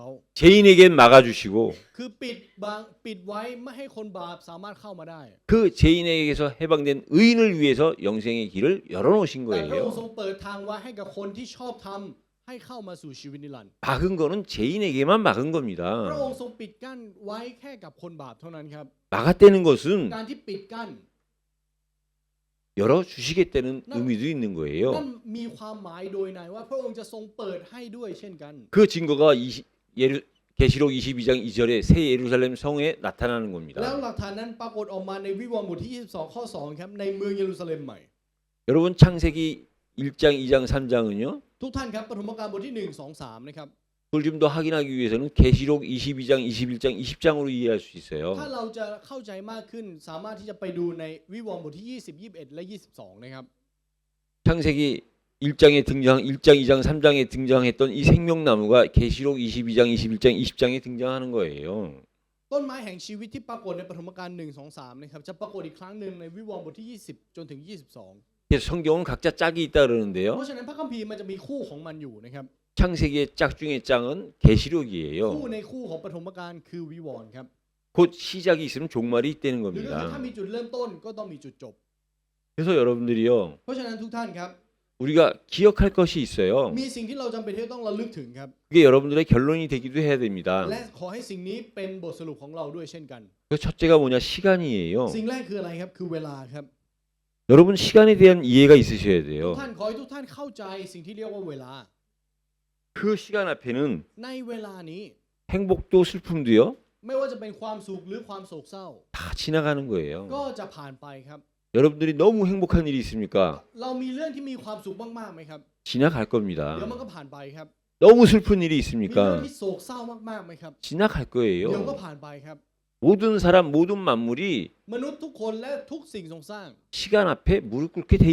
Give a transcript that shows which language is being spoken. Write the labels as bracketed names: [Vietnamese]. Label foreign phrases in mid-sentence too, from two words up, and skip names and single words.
[Korean] 죄인에겐 막아 주시고 [Thai] คือปิดไว้ไม่ให้คนบาปสามารถเข้ามาได้ [Korean] 그 죄인에게서 해방된 의인을 위해서 영생의 길을 열어 놓으신 [Thai] แต่พระองค์ทร [Korean] 거예요. [Thai] งเปิดทางไว้ให้กับคนที่ชอบทำให้เข้ามาสู่ชีวิตนิรันดร์ [Korean] 막은 거는 죄인에게만 막은 [Thai] พระ [Korean] 겁니다. [Thai] องค์ทรงปิดกั้นไว้แค่กับคนบาปเท่านั้นครับ [Korean] 막았다는 것은 [Thai] การที่ปิดกั้น [Korean] 열어 주시겠다는 의미도 있는 거예요. [Thai] นั่นมีความหมายโดยในว่าพระองค์จะทรงเปิดให้ด้วยเช่นกัน [Korean] 그 증거가 계시록 22장 2절에 새 예루살렘 성에 나타나는 [Thai] แล้ว [Korean] 겁니다. [Thai] หลักฐานนั้นปรากฏออกมาในวิวรณ์บทที่22ข้อ2ครับในเมืองเยรูซาเล็มใหม่ [Korean] 여러분 창세기 1장, 2장, 3장은요. [Thai] ทุกท่านครับปฐมกาลบทที่1 2 3นะครับ [Korean] 그걸 좀 더 확인하기 위해서는 계시록 22장, 21장, 20장으로 이해할 수 [Thai] ถ้า [Korean] 있어요. [Thai] เราจะเข้าใจมากขึ้นสามารถที่จะไปดูในวิวรณ์บทที่20 21และ22นะครับ [Korean] 창세기 1장, 2장, 3장에 등장했던 이 생명나무가 계시록 22장, 21장, 20장에 등장하는 거예요. [Thai] ต้นไม้แห่งชีวิตที่ปรากฏในปฐมกาล1 2 3นะครับจะปรากฏอีกครั้งหนึ่งในวิวรณ์บทที่20จนถึง22 [Korean] 그래서 성경은 각자 짝이 있다 [Thai] เพ [Korean] 그러는데요. [Thai] ราะฉะนั้นพระคัมภีร์มันจะมีคู่ของมันอยู่นะครับ [Korean] 창세기의 짝 중에 짝은 계시록이에요. [Thai] คู่ในคู่ของปฐมกาลคือวิวรณ์ครับ [Korean] 곧 시작이 있으면 종말이 있다는 [Thai] หรือก็คือ [Korean] 겁니다. [Thai] ถ้ามีจุดเริ่มต้นก็ต้องมีจุดจบ [Korean] 그래서 여러분들이요. [Thai] เพราะฉะนั้นทุกท่านครับ [Korean] 우리가 기억할 것이 있어요. [Thai] มีสิ่งที่เราจำเป็นที่ต้องระลึกถึงครับ [Korean] 그게 여러분들의 결론이 되기도 해야 됩니다. [Thai] และขอให้สิ่งนี้เป็นบทสรุปของเราด้วยเช่นกัน [Korean] 그 첫째가 뭐냐? 시간이에요. [Thai] สิ่งแรกคืออะไรครับคือเวลาครับ [Korean] 여러분 시간에 대한 이해가 있으셔야 [Thai] ทุก [Korean] 돼요. [Thai] ท่านขอให้ทุกท่านเข้าใจสิ่งที่เรียกว่าเวลา [Korean] 그 시간 앞에는 [Thai] ในเวลานี้ [Korean] 행복도 슬픔도요. [Thai] ไม่ว่าจะเป็นความสุขหรือความโศกเศร้า [Korean] 다 지나가는 [Thai] ก็ [Korean] 거예요. [Thai] จะผ่านไปครับ [Korean] 여러분들이 너무 행복한 일이 있습니까? [Thai] เรามีเรื่องที่มีความสุขมากๆไหมครับ [Korean] 지나갈 [Thai] เดี๋ยว [Korean] 겁니다. [Thai] มันก็ผ่านไปครับ [Korean] 너무 슬픈 일이 [Thai] มีเรื่อง [Korean] 있습니까? [Thai] ที่โศกเศร้ามากๆไหมครับ [Korean] 지나갈 [Thai] เดี๋ยวก็ [Korean] 거예요. [Thai] ผ่านไปครับ [Korean] 모든 사람, 모든 만물이 [Thai] มนุษย์ทุกคนและทุกสิ่งทรงสร้าง [Korean] 시간 앞에 무릎 꿇게 돼